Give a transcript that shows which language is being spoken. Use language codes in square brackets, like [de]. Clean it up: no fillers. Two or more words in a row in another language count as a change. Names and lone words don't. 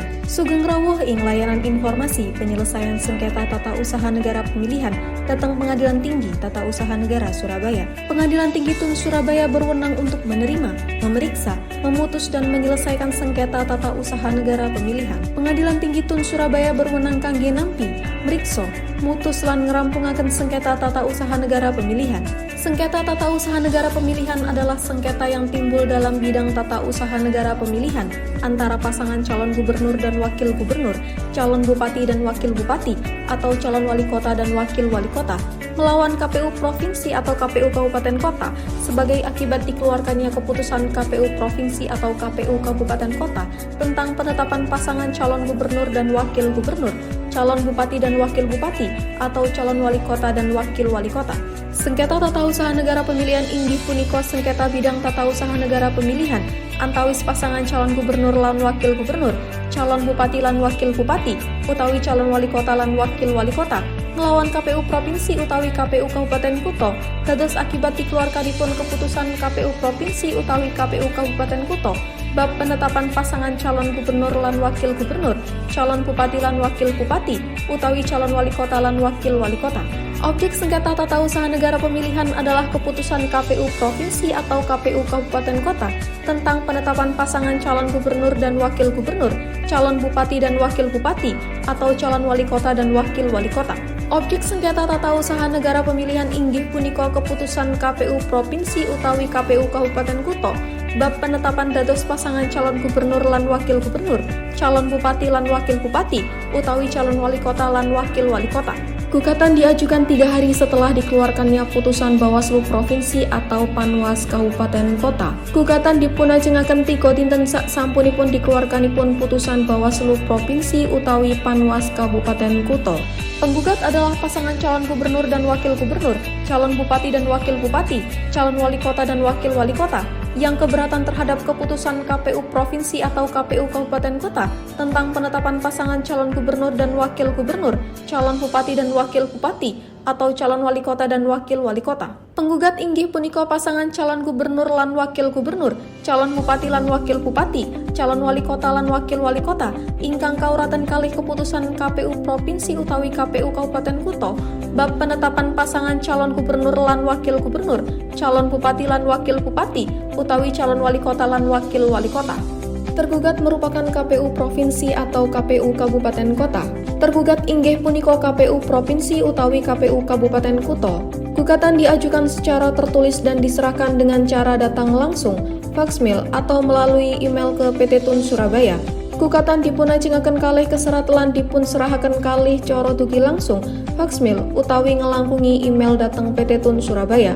[jv] Sugeng rawuh ing [id] layanan informasi penyelesaian sengketa tata usaha negara pemilihan datang Pengadilan Tinggi Tata Usaha Negara Surabaya. Pengadilan Tinggi Tun Surabaya berwenang untuk menerima, memeriksa, memutus dan menyelesaikan sengketa tata usaha negara pemilihan. [jv] Pengadilan Tinggi Tun Surabaya berwenang kangge nampi, mriksa, mutus lan ngerampungaken sengketa tata usaha negara pemilihan. [id] Sengketa tata usaha negara pemilihan adalah sengketa yang timbul dalam bidang tata usaha negara pemilihan antara pasangan calon gubernur dan wakil gubernur, calon bupati dan wakil bupati, atau calon wali kota dan wakil wali kota, melawan KPU Provinsi atau KPU Kabupaten Kota sebagai akibat dikeluarkannya keputusan KPU Provinsi atau KPU Kabupaten Kota tentang penetapan pasangan calon gubernur dan wakil gubernur, calon bupati dan wakil bupati, atau calon wali kota dan wakil wali kota. [jv] Sengketa tata usaha negara pemilihan inggih punika sengketa bidang tata usaha negara pemilihan antawis pasangan calon gubernur lan wakil gubernur, calon bupati lan wakil bupati, utawi calon wali kota lan wakil wali kota, melawan KPU Provinsi utawi KPU Kabupaten Kuto, dados akibat dikeluarkanipun keputusan KPU Provinsi utawi KPU Kabupaten Kuto, bab penetapan pasangan calon gubernur lan wakil gubernur, calon bupati lan wakil bupati, utawi calon wali kota lan wakil wali kota. [id] Objek sengketa tata usaha negara pemilihan adalah keputusan KPU Provinsi atau KPU Kabupaten Kota tentang penetapan pasangan calon gubernur dan wakil gubernur, calon bupati dan wakil bupati, atau calon wali kota dan wakil wali kota. [jv] Objek sengketa tata usaha negara pemilihan inggih punika keputusan KPU Provinsi utawi KPU Kabupaten Kuto bab penetapan dados pasangan calon gubernur lan wakil gubernur, calon bupati lan wakil bupati, utawi calon wali kota lan wakil wali kota. [id] Gugatan diajukan 3 hari setelah dikeluarkannya putusan Bawaslu Provinsi atau Panwas Kabupaten Kota. [jv] Gugatan dipunajengaken 3 dinten saksampunipun dikeluarkanipun putusan Bawaslu Provinsi utawi Panwas Kabupaten Kuto. [id] Penggugat adalah pasangan calon gubernur dan wakil gubernur, calon bupati dan wakil bupati, calon wali kota dan wakil wali kota, yang keberatan terhadap keputusan KPU Provinsi atau KPU Kabupaten Kota tentang penetapan pasangan calon gubernur dan wakil gubernur, calon bupati dan wakil bupati, atau calon wali kota dan wakil wali kota. [jv] Penggugat inggih punika pasangan calon gubernur lan wakil gubernur, calon bupati lan wakil bupati, calon wali kota lan wakil wali kota, ingkang kauraten kalih keputusan KPU Provinsi utawi KPU Kabupaten Kuto, bab penetapan pasangan calon gubernur lan wakil gubernur, calon bupati lan wakil bupati, utawi calon wali kota lan wakil wali kota. [id] Tergugat merupakan KPU Provinsi atau KPU Kabupaten Kota. [jv] Tergugat inggih punika KPU Provinsi utawi KPU Kabupaten Kuto. [id] Gugatan diajukan secara tertulis dan diserahkan dengan cara datang langsung, faksmail atau melalui email ke PT Tun Surabaya. [jv] Gugatan dipunajengaken kalih keserat lan dipun serahaken kalih cara dugi langsung, faksmail utawi ngelangkungi email dateng PT Tun Surabaya.